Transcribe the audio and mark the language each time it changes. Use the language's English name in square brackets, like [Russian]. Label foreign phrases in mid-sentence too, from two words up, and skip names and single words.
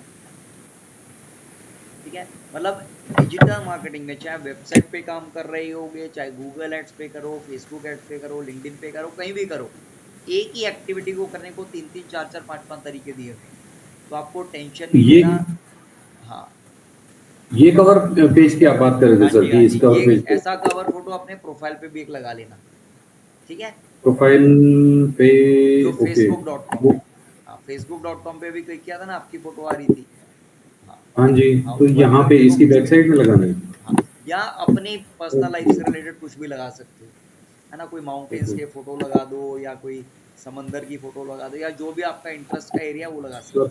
[Hindi] ठीक है, मतलब [English] digital marketing [Hindi] में चाहे वेबसाइट पे काम कर रहे होगे, चाहे गूगल एड्स पे करो, फेसबुक एड्स पे करो, लिंक्डइन पे करो, कहीं भी करो, एक ही एक्टिविटी को करने को 3-3, 4-4, 5-5 तरीके दिए हुए, तो आपको टेंशन नहीं लेना। हाँ, ये [English] cover page [Hindi] की आप बात कर रहे थे सर, कि इस [English] cover page [Hindi] पे ऐसा [English] cover photo [Hindi] अपने प्रोफाइल पे भी एक लगा लेना। ठीक है, प्रोफाइल पे, जो facebook.com, हाँ, facebook.com पे भी क्लिक किया था ना, आपकी फोटो आ रही थी। हाँ जी, तो यहाँ पे इसकी [English] back side [Hindi] में लगाना है। हाँ, या अपनी [English] personal life [Hindi] से रिलेटेड कुछ भी लगा सकते हो। है ना, कोई माउंटेन्स के फोटो लगा दो या कोई समंदर की फोटो लगा दो या जो भी आपका इंटरेस्ट का एरिया वो लगा सकते